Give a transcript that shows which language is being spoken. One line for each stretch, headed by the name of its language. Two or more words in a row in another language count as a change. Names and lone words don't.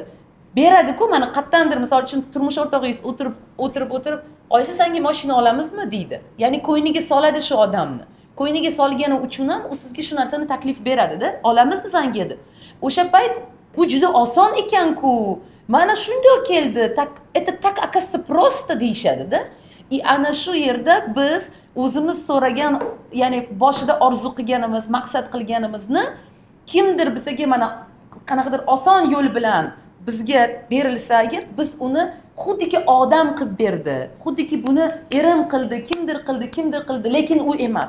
Uzbek: Beradi-ku, mana qayerdandir, misol uchun turmush o'rtog'ingiz o'tirib, "Oysi, senga mashina olamizmi?" deydi. Ya'ni ko'yniga soladi shu odamni. Ko'yniga solgani uchun ham u sizga shu narsani taklif beradi-da. "Olamizmi senga?" deb. O'sha payt bu juda oson ekan-ku. Mana shunday keldi.
Russian: Это так оказывается просто deyishadi-da.
Uzbek: Ana shu yerda biz o'zimiz so'ragan, ya'ni boshida orzu qilganimiz, maqsad qilganimizni kimdir bizga mana qanaqadir oson yo'l bilan bizga berilsa agar, biz uni xuddiki odam qilib berdi, xuddiki buni erim qildi, kimdir qildi, lekin u emas.